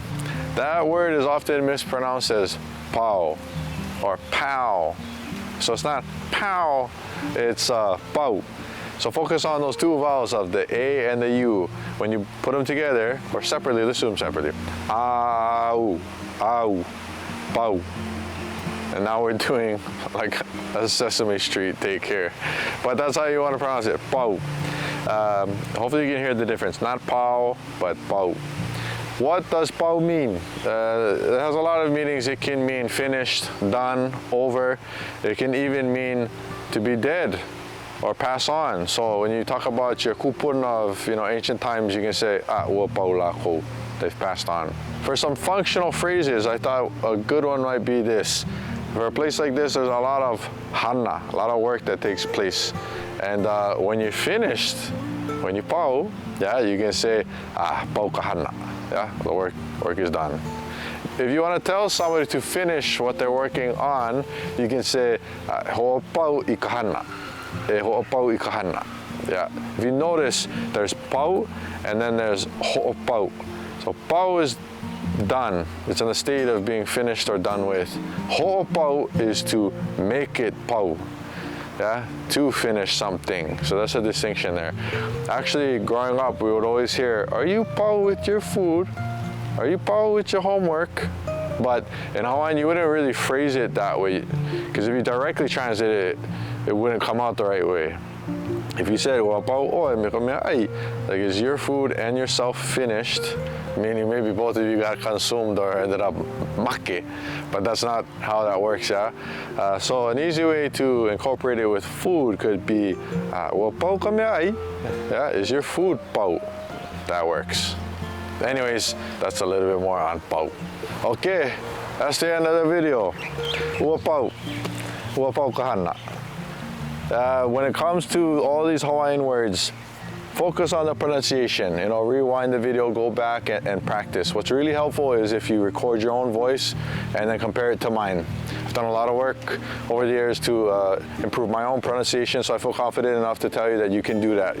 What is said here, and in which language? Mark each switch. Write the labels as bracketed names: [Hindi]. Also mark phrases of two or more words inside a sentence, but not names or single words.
[English] That word is often mispronounced as pau or pow. So it's not pow, it's pau. So focus on those two vowels of the A and the U. When you put them together, or separately, let's do them separately. [Hawaiian] Au, au, pau. [English] and now we're doing like a Sesame Street take here. But that's how you want to pronounce it, pau. Hopefully you can hear the difference. Not pau, but pau. What does pau mean? It has a lot of meanings. It can mean finished, done, over. It can even mean to be dead or pass on. So when you talk about your kupun of ancient times, you can say, [Hawaiian] ua pau lako, [English] they've passed on. For some functional phrases, I thought a good one might be this. For a place like this, there's a lot of hana, a lot of work that takes place. And when you're finished, when you pau, yeah, you can say, [Hawaiian] pau ka hana. [English] Yeah, the work is done. If you want to tell somebody to finish what they're working on, you can say, [Hawaiian] ho'opau i ka hana. Ho'opau i ka hana. [English] Yeah, if you notice, there's pau and then there's ho'opau. So pau is done. It's in the state of being finished or done with. Ho'opau is to make it pau. Yeah, to finish something. So that's a distinction there. Actually, growing up, we would always hear, are you pau with your food? Are you pau with your homework? But in Hawaiian, you wouldn't really phrase it that way, because if you directly translate it, it wouldn't come out the right way. If you said, well, [Hawaiian] pau oe me ka mea ai, [English] like is your food and yourself finished, meaning maybe both of you got consumed or ended up make, but that's not how that works, yeah? So an easy way to incorporate it with food could be, well, [Hawaiian] pau ka mea ai, [English] yeah, is your food pau? That works. Anyways, that's a little bit more on pau. Okay, that's the end of the video. [Hawaiian] Ua pau ka hana. [English] When it comes to all these Hawaiian words, focus on the pronunciation. Rewind the video, go back and practice. What's really helpful is if you record your own voice and then compare it to mine. I've done a lot of work over the years to improve my own pronunciation, so I feel confident enough to tell you that you can do that.